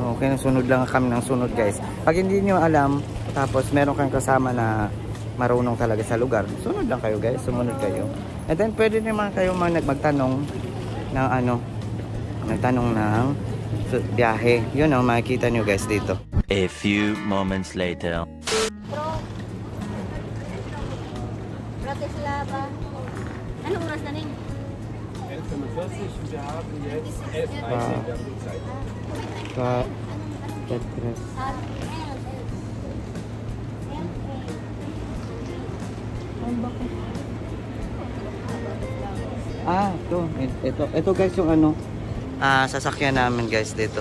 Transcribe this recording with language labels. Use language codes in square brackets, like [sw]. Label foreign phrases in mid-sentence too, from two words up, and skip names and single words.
[tl] Okay, sunod lang kami ng sunod guys. Pag hindi niyo alam, tapos meron kang kasama na marunong talaga sa lugar, sunod lang kayo guys, sumunod kayo. And then pwede naman kayo magtanong ng nagtanong ng biyahe. Yun ang makikita nyo guys dito. [en] A few moments later. [tl] Bratislava. Anong oras na rin? [de] 11:45, wir haben jetzt 11:30, wir haben die Zeit. [tl] Ito guys yung sasakyan namin guys dito.